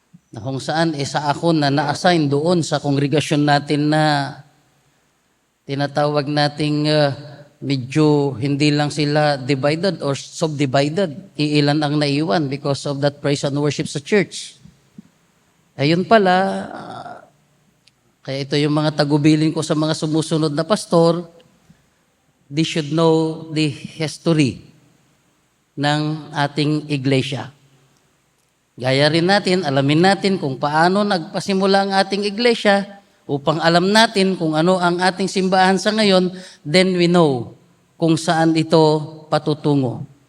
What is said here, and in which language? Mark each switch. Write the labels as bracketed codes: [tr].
[tl] Na kung saan isa ako na na-assign doon sa kongregasyon natin na tinatawag nating medyo hindi lang sila [en] divided or subdivided. [tl] Iilan ang naiwan [en] because of that praise and worship [tl] sa church. Ayun pala, kaya ito yung mga tagubilin ko sa mga sumusunod na pastor. [en] They should know the history [tl] ng ating iglesia. Gaya rin natin, alamin natin kung paano nagpasimula ang ating iglesia upang alam natin kung ano ang ating simbahan sa ngayon, [en] then we know [tl] kung saan ito patutungo.